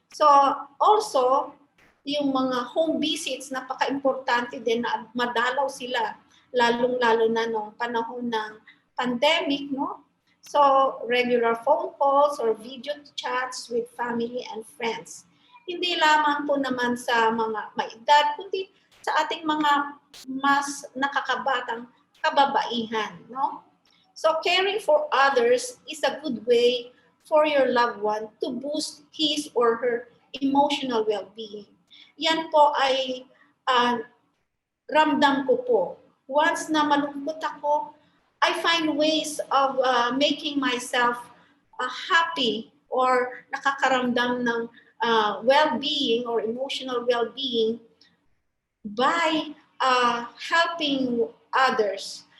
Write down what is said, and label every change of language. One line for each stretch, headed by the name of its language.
Filipino: So also, yung mga home visits, napaka-importante din na madalaw sila, lalong-lalo na nung panahon ng pandemic, no?
English: So, regular phone calls or video chats with family and friends.
Filipino: Hindi lamang po naman sa mga may edad, kundi sa ating mga mas nakakabatang kababaihan, no?
English: So, caring for others is a good way for your loved one to boost his or her emotional well-being.
Filipino: Yan po ay ramdam ko po
English: Once
Filipino: na malungkot ako,
English: I find ways of making myself happy or
Filipino: nakakaramdam ng
English: well-being or emotional well-being by helping others.